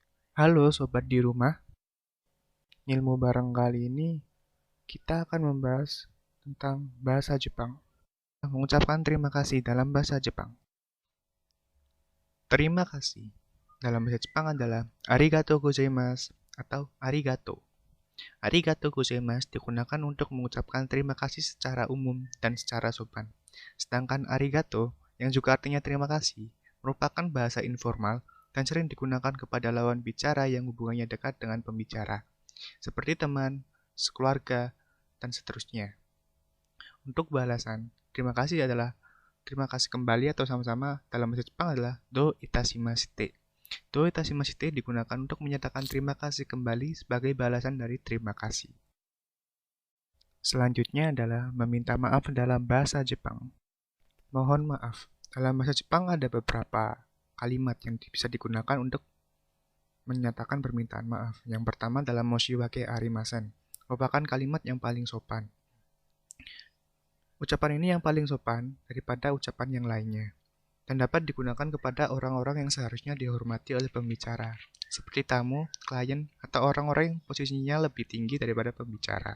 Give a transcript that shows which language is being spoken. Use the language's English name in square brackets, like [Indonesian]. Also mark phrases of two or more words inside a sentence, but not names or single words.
[Indonesian] Halo sobat di rumah, ilmu bareng kali ini kita akan membahas tentang bahasa Jepang. Mengucapkan terima kasih dalam bahasa Jepang. Terima kasih dalam bahasa Jepang adalah [Japanese] ありがとうございます [Indonesian] atau arigato. [Japanese] ありがとうございます [Indonesian] digunakan untuk mengucapkan terima kasih secara umum dan secara sopan. Sedangkan arigato, yang juga artinya terima kasih, merupakan bahasa informal dan sering digunakan kepada lawan bicara yang hubungannya dekat dengan pembicara, seperti teman, sekeluarga, dan seterusnya. Untuk balasan, terima kasih adalah terima kasih kembali atau sama-sama dalam bahasa Jepang adalah [Japanese] どういたしまして. どういたしまして [Indonesian] digunakan untuk menyatakan terima kasih kembali sebagai balasan dari terima kasih. Selanjutnya adalah meminta maaf dalam bahasa Jepang. Mohon maaf. Dalam bahasa Jepang ada beberapa kalimat yang bisa digunakan untuk menyatakan permintaan maaf. Yang pertama adalah [Japanese] 申し訳ありません, [Indonesian] merupakan kalimat yang paling sopan. Ucapan ini yang paling sopan daripada ucapan yang lainnya, dan dapat digunakan kepada orang-orang yang seharusnya dihormati oleh pembicara, seperti tamu, klien, atau orang-orang yang posisinya lebih tinggi daripada pembicara.